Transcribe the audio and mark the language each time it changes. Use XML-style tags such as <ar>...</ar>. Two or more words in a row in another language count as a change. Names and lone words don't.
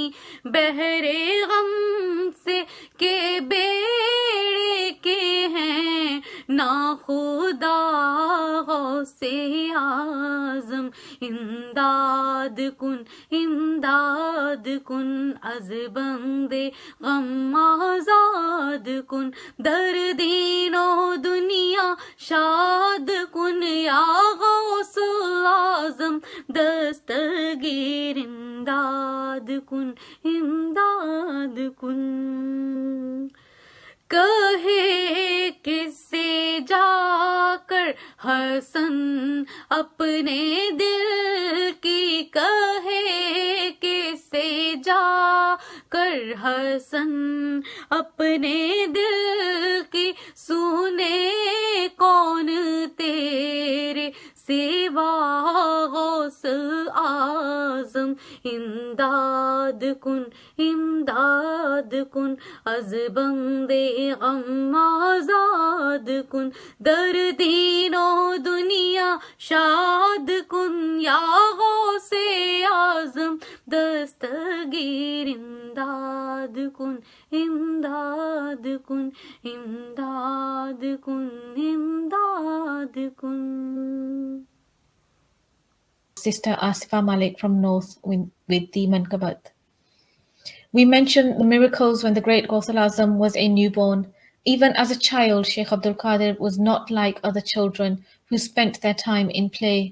<ur>بحر غم سے کہ بیڑے کے ہیں ناخدا</ur> <fa>غوث اعظم امداد کن امداد کن از بند غم آزاد کن در دین و دنیا شاد کن یا غوث اعظم دستگیر امداد کن امداد کن</fa> <ur>کہے کس سے جا کر حسن اپنے دل کی کہے کس سے جا کر حسن اپنے دل کی سنے کون تیرے</ur> <fa>امداد کن امداد کن، از بندے غم آزاد کن، در دین و دنیا شاد کن، یا غوث اعظم دستگیر امداد کن امداد کن امداد کن امداد کن.</fa> <en>Sister Asifa Malik from North with the Mankabat. We mentioned the miracles when the great Ghaus al-Azam was a newborn. Even as a child, Sheikh Abdul Qadir was not like other children who spent their time in play.</en>